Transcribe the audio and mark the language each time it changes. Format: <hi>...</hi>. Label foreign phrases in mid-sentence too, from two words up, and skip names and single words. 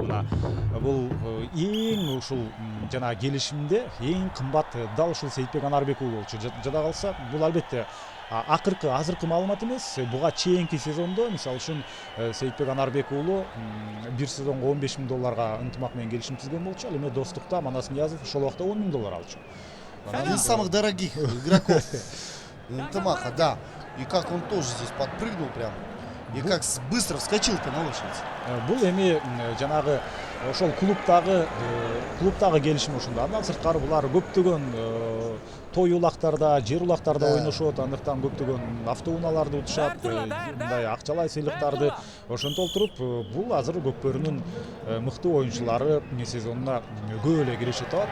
<ky>Бул эң ушул жана келишимде эң кымбат дал ушул Сейитбек Анарбек уулу болчу. Жада калса, бул албетте азыркы маалымат эмес. Буга чейинки сезондо, мисалы үчүн Сейитбек Анарбек уулу бир сезонго $15,000 ынтымак менен келишим түзгөн болчу. Ал эми достукта Манас Ниязов ошол убакта $10,000 алчу.</ky> <ru>Один из самых дорогих игроков ынтымака, да. И как он тоже здесь подпрыгнул прям. И как быстро вскочил-то на лошадь.</ru> <ky>Бул эми жанагы ошол клубтагы келишим ушунда. Андан сырткары булар көптөгөн той улактарда, жер улактарда ойношот. Андыктан көптөгөн автоунааларды утушат, мындай акчалай сыйлыктарды ошентип туруп, бул азыр көкбөрүнүн мыкты оюнчулары сезонуна көп эле киреше табат.</ky>